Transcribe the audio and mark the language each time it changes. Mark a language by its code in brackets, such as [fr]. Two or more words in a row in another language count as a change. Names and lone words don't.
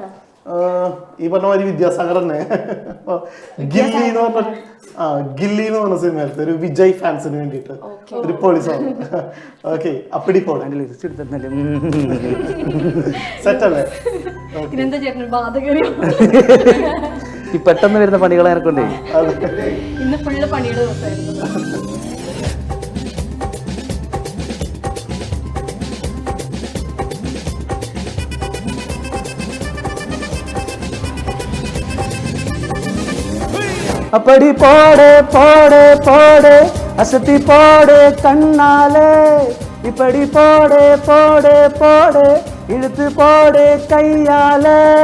[ml] ഈ പറഞ്ഞ മാതിരി വിദ്യാസാഗർ തന്നെ ഗില്ലി എന്ന് പറഞ്ഞ സിനിമയിലത്തെ ഒരു വിജയ് ഫാൻസിന് വേണ്ടിട്ട് ഒരു പൊളി സോങ്. ഓക്കെ, അപ്പടി പോളെ സെറ്റ് അല്ലേ? ഇതെന്താ ചേട്ടൻ ബാധകരോ? ഈ പെട്ടെന്ന് വരുന്ന പണികളെ കൊണ്ടേ ഇന്ന് ഫുള്ള് പണിയുടെ ദിവസമായിരുന്നു. [ta] அப்படி போடு போடு போடு அசத்தி போடு கண்ணாலே, இப்படி போடு போடு போடு இழுத்து போடு கையாலே.